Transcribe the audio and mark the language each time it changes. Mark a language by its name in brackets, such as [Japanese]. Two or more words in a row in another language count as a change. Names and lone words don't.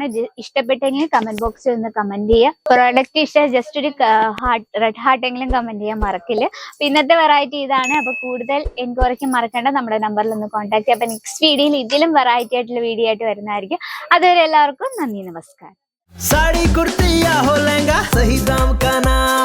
[Malayalam] ഇഷ്ടപ്പെട്ടെങ്കിൽ കമന്റ് ബോക്സിൽ ഒന്ന് കമന്റ് ചെയ്യുക. പ്രോഡക്റ്റ് ഇഷ്ടം ജസ്റ്റ് ഒരു [English] red heart [Malayalam] എങ്കിലും കമന്റ് ചെയ്യാൻ മറക്കില്ല. അപ്പൊ ഇന്നത്തെ വെറൈറ്റി ഇതാണ്. അപ്പൊ കൂടുതൽ എൻക്വയറിക്ക് മറക്കേണ്ട നമ്മുടെ നമ്പറിൽ ഒന്ന് കോൺടാക്ട് ചെയ്യുക. അപ്പൊ നെക്സ്റ്റ് വീഡിയോയിൽ ഇതിലും വെറൈറ്റി ആയിട്ടുള്ള വീഡിയോ ആയിട്ട് വരുന്നതായിരിക്കും. അതുവരെ എല്ലാവർക്കും നന്ദി, നമസ്കാരം. [Hindi] साड़ी कुर्ती या हो लहंगा, सही दाम का ना